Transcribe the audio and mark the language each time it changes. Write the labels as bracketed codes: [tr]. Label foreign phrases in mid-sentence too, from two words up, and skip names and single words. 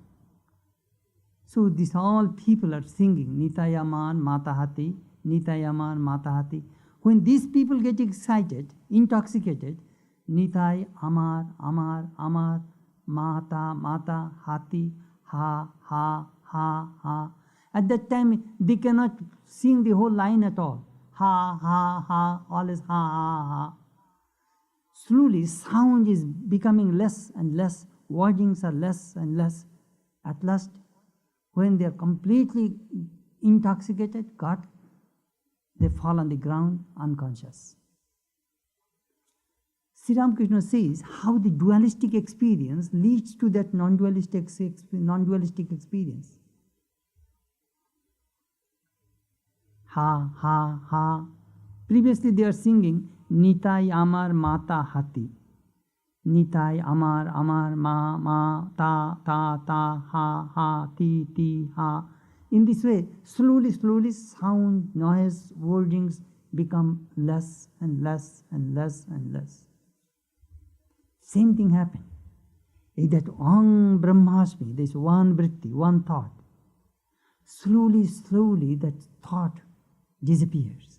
[en] So these all people are singing [bn] নিতায়ামান মাতাহাতি, নিতায়ামান মাতাহাতি. [en] When these people get excited, intoxicated, [bn] নিতাই আমার, আমার, আমার, মাতা, মাতা, হাতি, Ha, Ha, Ha, Ha. [en] At that time, they cannot sing the whole line at all. Ha, ha, ha, all is ha, ha, ha. Slowly, sound is becoming less and less. Wordings are less and less. At last, when they are completely intoxicated, they fall on the ground unconscious. Sri Ramakrishna says how the dualistic experience leads to that non-dualistic experience. Ha, ha, ha. Previously they are singing [bn] নিতাই আমার মাতা হাতি. নিতাই আমার আমার মা মা তা তা তা হা হা তি তি হা. [en] In this way, slowly, sound, noise, wordings become less and less and less and less. Same thing happened. That [sa] ॐ ब्रह्मास्मि, [en] this one vritti, one thought. Slowly, that thought disappears.